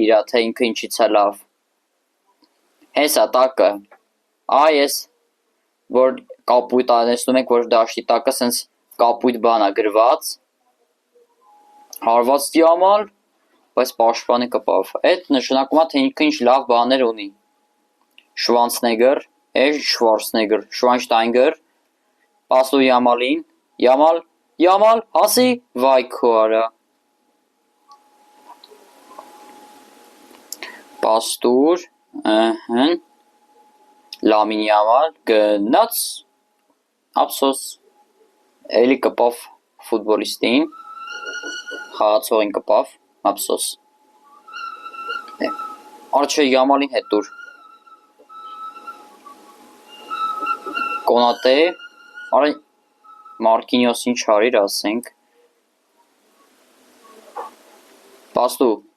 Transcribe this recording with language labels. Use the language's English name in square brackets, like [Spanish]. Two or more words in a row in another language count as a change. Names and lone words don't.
[Armenian] իրա, թե ինքը ինչից է լավ, հեսա տակը, ես, որ կապույտ անեսնում եք, որ դաշտի տակը սենց կապույտ բան է գրված, հարված դիամալ, բայց պաշտպանի կպավ, այդ նշանակում է, թե ինքը ինչ լավ բաներ ունի, Schwarzenegger, Schwarzenegger, Schweinsteiger, Pastor Yamalin, Yamal, Hasi, Vaikora. Pastor, Lamin Yamal, Gnats, Absos, Eli կպավ ֆուտբոլիստին, խաղացողին կպավ, ափսոս։ Արջե Յամալին հետ դուր։ Կոնատե, արա Մարկինյոսին չարիր, ասենք։ Պաստու։